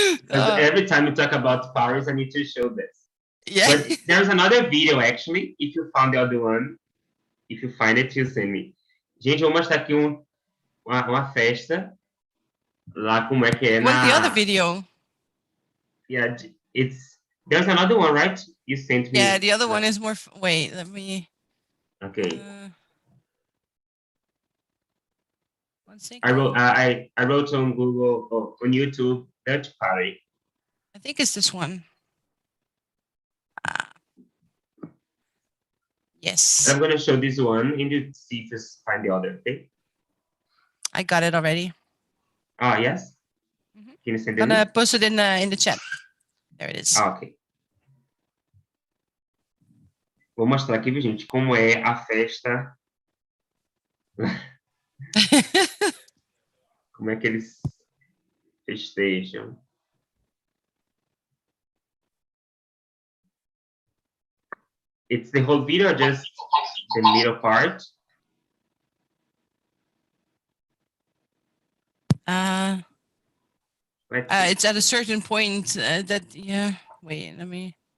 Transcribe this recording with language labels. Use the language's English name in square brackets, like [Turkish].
[English] Every time you talk about Paris, I need to show this. Yeah. But there's another video, actually. If you found the other one, if you find it, you send me. [Portuguese] Gente, eu vou mostrar aqui uma festa. Lá como é que é [English] What's the other video? Yeah, there's another one, right? You sent me. Yeah, the other one is more. Wait, let me. Okay. 1 second. I wrote on Google or on YouTube Dutch party. I think it's this one. Yes. I'm gonna show this one and you see if you find the other. Okay. I got it already. Ah, yes. Mm-hmm. Can you send it? I'm gonna post it in the chat. There it is. Ah, ok. [Portuguese] Vou mostrar aqui, gente, como é a festa. Como é que eles festejam. [English] It's the whole video, or just the middle part? It's at a certain point wait, let me.